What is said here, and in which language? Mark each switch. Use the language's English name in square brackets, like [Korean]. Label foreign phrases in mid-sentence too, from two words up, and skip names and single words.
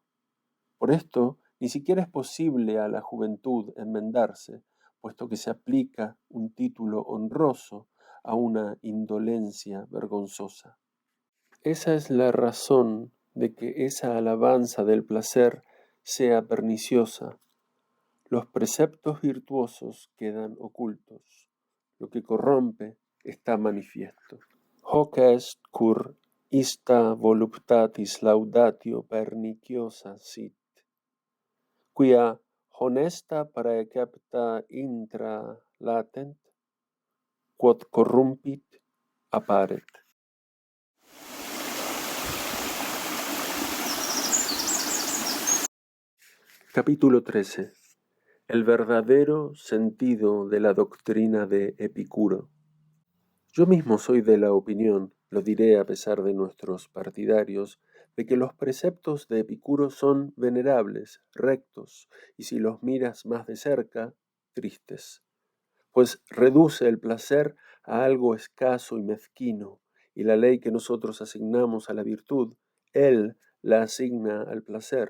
[Spanish] Por esto, ni siquiera es posible a la juventud enmendarse, puesto que se aplica un título honroso a una indolencia vergonzosa. Esa es la razón de que esa alabanza del placer sea perniciosa. Los preceptos virtuosos quedan ocultos. Lo que corrompe está manifiesto. [Latin] Hoc est cur ista voluptatis laudatio perniciosa sit, quia honesta praecepta intra latent, quod corrumpit apparet. [Spanish] Capítulo 13. El verdadero sentido de la doctrina de Epicuro. Yo mismo soy de la opinión, lo diré a pesar de nuestros partidarios, de que los preceptos de Epicuro son venerables, rectos, y si los miras más de cerca, tristes, pues reduce el placer a algo escaso y mezquino, y la ley que nosotros asignamos a la virtud, él la asigna al placer.